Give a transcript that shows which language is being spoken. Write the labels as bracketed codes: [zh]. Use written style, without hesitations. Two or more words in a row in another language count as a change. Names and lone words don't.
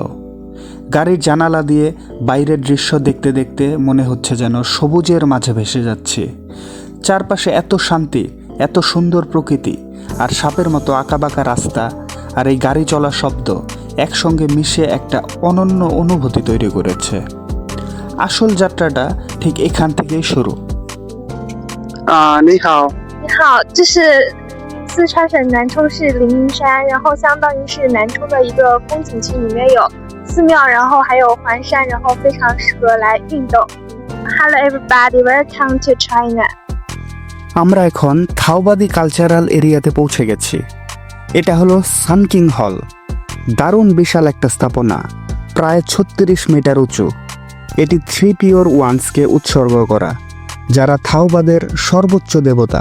[bn] গাড়ির জানালা দিয়ে বাইরের দৃশ্য দেখতে দেখতে মনে হচ্ছে যেন সবুজের মাঝে ভেসে যাচ্ছি। চারপাশে এত শান্তি, এত সুন্দর প্রকৃতি, আর সাপের মতো আঁকাবাঁকা রাস্তা আর এই গাড়ি চলার শব্দ একসঙ্গে মিশে একটা অনন্য অনুভূতি তৈরি করেছে। আসল যাত্রাটা ঠিক এখান থেকেই শুরু। [zh] 你好，你好，这是四川省南充市灵云山，然后相当于是南充的一个风景区，里面有寺庙，然后还有环山，然后非常适合来运动。 [en] Hello everybody, welcome to China. [bn] আমরা এখন থাওবাদি [en] cultural area [bn] পৌঁছে গেছি। এটা হলো সানকিং হল। দারুণ বিশাল একটা স্থাপনা, প্রায় 36 মিটার উঁচু। এটি 3 [en] pure ones [bn] উৎসর্গ করা, যারা থাওবাদের সর্বোচ্চ দেবতা।